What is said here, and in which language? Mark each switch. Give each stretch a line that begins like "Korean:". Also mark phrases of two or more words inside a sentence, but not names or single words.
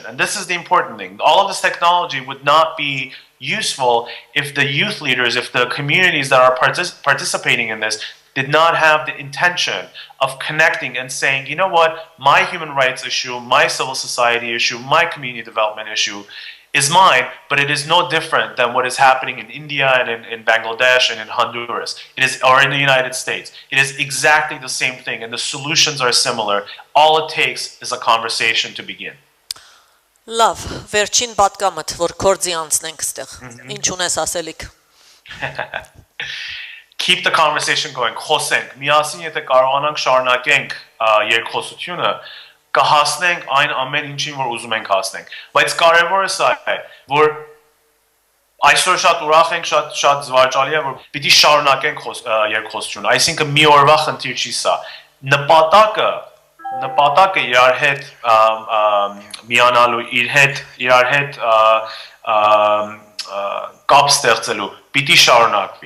English: And this is the important thing. All of this technology would not be useful if the youth leaders, if the communities that are participating in this did not have the intention of connecting and saying, you know what, my human rights issue, my civil society issue, my community development issue is mine, but it is no different than what is happening in India and in Bangladesh and in Honduras. It is, or in the United States. It is exactly the same thing, and the solutions are similar. All it takes is a conversation to begin.
Armenian: Լավ, վերջին պատկամդ, որ կորձի անցնենք ստեղ, ինչ ունես ասելիք։
English: Keep the conversation going,
Armenian: խոսենք, միասին եթե կարողանանք շարունակենք երկխոսությունը, կհասնենք այն ամեն ինչին, որ ուզում ենք հասնենք։ Բայց կարևորը սա է, որ այսօր շատ ուրախ ենք, շատ զվարճալի է, որ պիտի շարունակենք երկխոսությունը, այսինքն մի օրվա խնդիր չի սա։ Նպատակը իրար հետ միանալու, իրար հետ կապ ստեղծելու, պիտի շարունակվի։